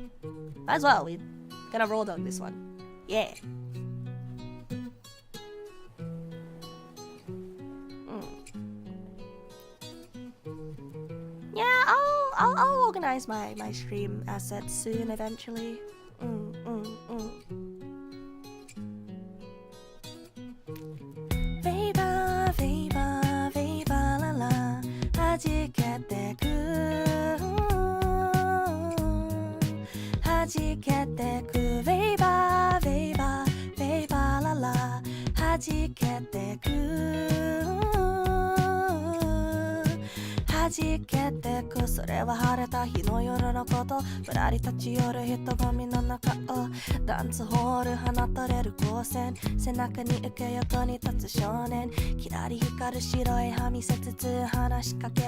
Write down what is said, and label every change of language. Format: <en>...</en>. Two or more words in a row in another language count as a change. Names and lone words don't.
<en>Might as well, we're gonna raw dog this one. Yeah. Yeah, I'll organize my stream assets soon eventually. Vapor, vapor, vapor, la la,</en> <ja>弾けてく弾けてく</ja> <en>Vapor, vapor, vapor, la la,</en> <ja>弾けてく弾けてくそれは晴れた日の夜のことぶらり立ち寄る人混みの中をダンスホール放たれる光線背中に受け横に立つ少年きらり光る白い歯見せつつ話しかけ</ja>